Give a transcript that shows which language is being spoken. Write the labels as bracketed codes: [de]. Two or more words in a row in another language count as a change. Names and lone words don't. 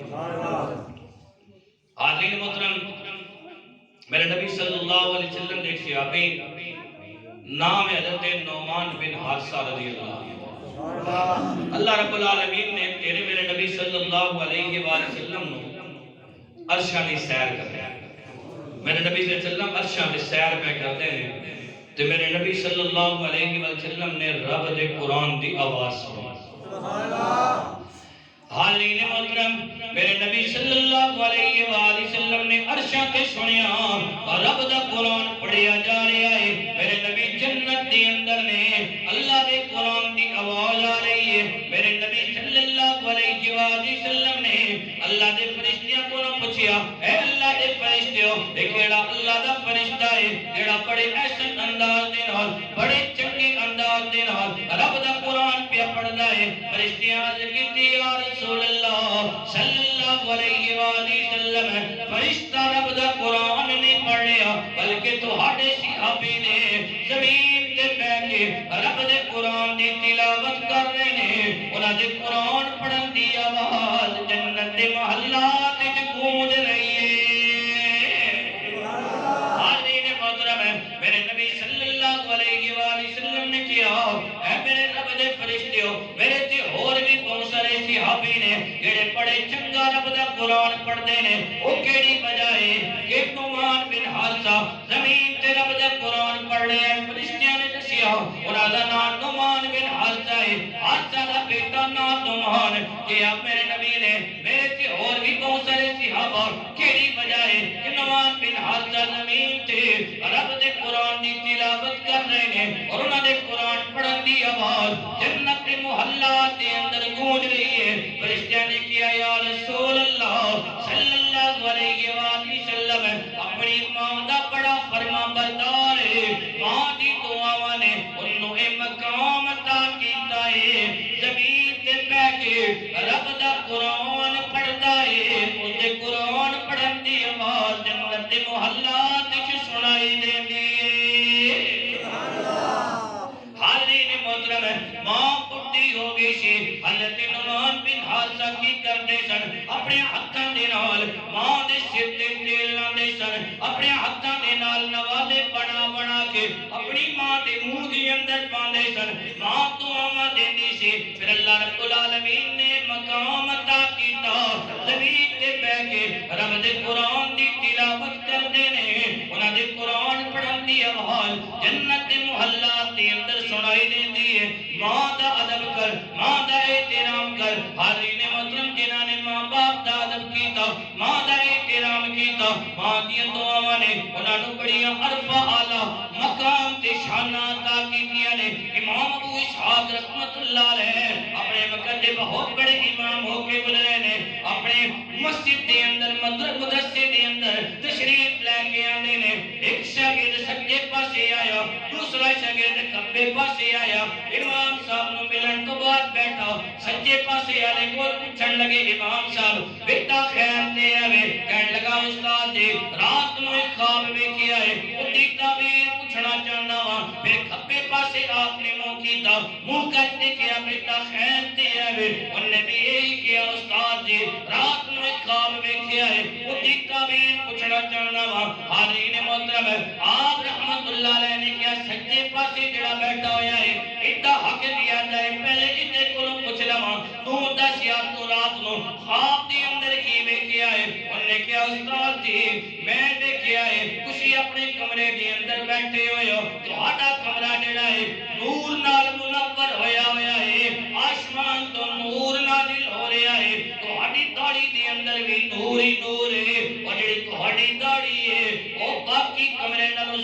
[pa] حاضرین محترم میرے نبی [ar] صلی اللہ علیہ وسلم [pa] نے ایک صحابی نام ہے حضرت نعمان بن حارثہ [ar] رضی اللہ عنہ اللہ رب العالمین [pa] نے تیرے میرے نبی [ar] صلی اللہ علیہ وآلہ وسلم [pa] عرشاں دی سیر کر رہے ہیں میرے نبی [ar] صلی اللہ علیہ وسلم [pa] عرشاں دی سیر پہ کرتے ہیں تو میرے نبی [ar] صلی اللہ علیہ وآلہ وسلم [pa] نے رب دے قرآن دی آواز سنی حاضرین محترم میرے نبی [ar] صلی اللہ علیہ وآلہ وسلم [pa] نے عرشاں تے سنیا اور رب دا قرآن پڑھیا جا رہا ہے میرے نبی جنت دے اندر نے اللہ دے قرآن دی آواز آ رہی ہے میرے نبی [ar] صلی اللہ علیہ وآلہ وسلم [pa] نے اللہ دے فرشتیاں کو پوچھیا اے اللہ دے فرشتیوں اے کیڑا اللہ دا فرشتہ ہے جڑا بڑے احسن انداز دے نال بڑے چنگے انداز دے نال رب دا قرآن پہ پڑھدا ہے فرشتیاں عرض کیتی [ar] یا رسول اللہ صلی اللہ علیہ وآلہ وسلم [pa] فرشتہ رب دا قرآن نہیں پڑھ لیا بلکہ تہاڈے صحابی نے زمین تے بیٹھ کے رب دے قرآن دی تلاوت کر رہے ہیں انہاں دے قرآن پڑھن دی آواز جنت دے محلات وچ گونج رہی ہے حاضرین محترم میرے نبی [ar] صلی اللہ علیہ وآلہ وسلم [pa] نے کیا اے میرے رب دے فرشتیوں میرے تے اور بھی بہت سارے صحابی نے جڑے بڑے چنگا رب دا قرآن پڑھدے نے او کیڑی وجہ ہے کہ نعمان بن حارثہ زمین تے رب دا قرآن پڑھ رہے ہیں فرشتیاں نے دسیا انہاں دا نام نعمان بن حارثہ ہے حارثہ دا بیٹا نام نعمان کہ اب میرے نبی نے میرے تے اور بھی بہت سارے صحابہ کیڑی وجہ ہے کہ نعمان بن حارثہ زمین تے رب دے قرآن دی تلاوت کر رہے ہیں اور انہاں دے قرآن پڑھن دی آواز جنت کے محلات دے اندر گونج رہی ہے فرشتیاں نے کیا [ar] یا رسول اللہ صلی اللہ علیہ وآلہ وسلم [pa] اپنی ماں دا بڑا فرما بردار ہے ماں دی دعاواں نے انہوں اے مقام عطا کیتا ہے زمین تے بیٹھ کے رب دا قرآن پڑھدا ہے اس دے قرآن پڑھن دی آواز جنت دے محلات وچ سنائی دیندی ہے حاضرین محترم ماں بڈھی ہو گئی سی حضرت نعمان بن حارثہ کی کرتے سن اپنے ہتھاں دے نال ماں دے سر تے تیل لاندے سن اپنے ہتھاں دے نال نوالے بنا بنا کے اپنی ماں دے منہ دے اندر پاندے سن ماں دعاواں دیندی سی پھر [ar] اللہ رب العالمین [pa] نے مقام عطا کیتا زمین تے بیٹھ کے رب دے قرآن دی تلاوت کردے نے انہاں دے قرآن پڑھن دی آواز جنت دے محلات دے اندر سنائی دیندی ہے ماں دا ادب کر ماں دا احترام کر حاضرین محترم جنہاں نے ماں باپ دا ادب کیتا ماں دا احترام کیتا ماں دی دعاواں نے انہاں نوں بڑی عرفہ اعلی مقام تے شاناں عطا کیتیاں نے امام ابو اسحاق [ar] رحمۃ اللہ علیہ [pa] اپنے وقت دے بہت بڑے امام ہو کے گزرے نے اپنے مسجد دے اندر مدرسے دے اندر تشریف لے کے آندے نے ایک شاگرد سجے پاسے آیا دوسرا شاگرد کھبے پاسے آیا امام صاحب نو ملن تو بعد بیٹھا سجے پاسے والے کو پوچھن لگے امام صاحب بیٹا خیر تے آوے کہن لگا استاد جی رات نو ایک خواب ویکھیا ہے اودی تعبیر پوچھنا چاہنا وا پھر کھبے پاسے آپ نے منہ کیتا منہ کر کے کیا بیٹا خیر تے آوے انہوں نے بھی یہی کیا استاد جی رات نو ایک خواب ویکھیا ہے اودی تعبیر پوچھنا چاہنا وا حاضرین محترم آپ [ar] رحمت اللہ علیہ [pa] نے کیا سجے پاسے جڑا بیٹھا ہویا ہے ایڈا حق دیا جائے پہلے ادھے کولوں پوچھ لواں تو دس یا تو رات نو خواب دے اندر کی ویکھیا ہے انہوں نے کیا استاد جی میں ویکھیا ہے تسی اپنے کمرے دے اندر بیٹھے ہوئے ہو تہاڈا کمرہ جڑا ہے نور نال منور ہویا ہویا ہے آسمان تو نور نازل ہو رہا ہے تہاڈی داڑھی دے اندر بھی نور ہی نور ہے اور جڑی تہاڈی داڑھی ہے او باقی کمرے